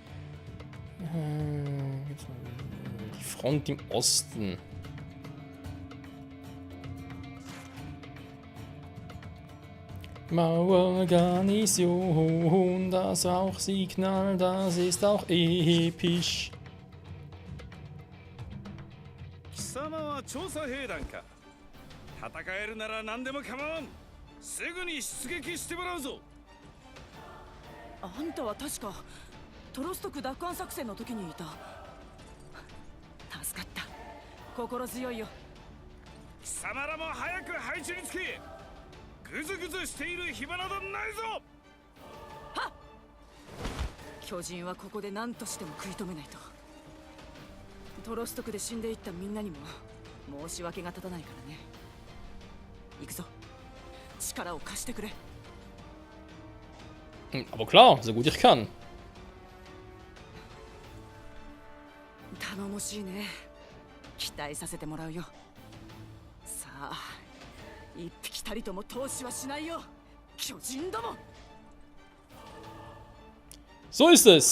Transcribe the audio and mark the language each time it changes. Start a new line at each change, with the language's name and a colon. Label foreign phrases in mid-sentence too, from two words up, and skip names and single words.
German: Die Front im Osten. Mauergarnison, das Rauchsignal, das ist auch episch.
Japanese: 貴様は調査兵団か。戦えるなら何でも構わん。すぐに出撃してもらうぞ。あんたは確かトロストク奪還作戦の時にいた。助かった。心強いよ。貴様らも早く配置につけ。ぐずぐずしている暇などないぞ。はっ。巨人はここで何としても食い止めないと。トロストクで死んでいったみんなにも申し訳が立たないからね。行くぞ。力を貸してくれ。
German: Aber klar, so gut ich kann.
Japanese: 頼もしいね。期待させてもらうよ。さあ、一匹たりとも投資はしないよ。巨人ども。
German: So ist es.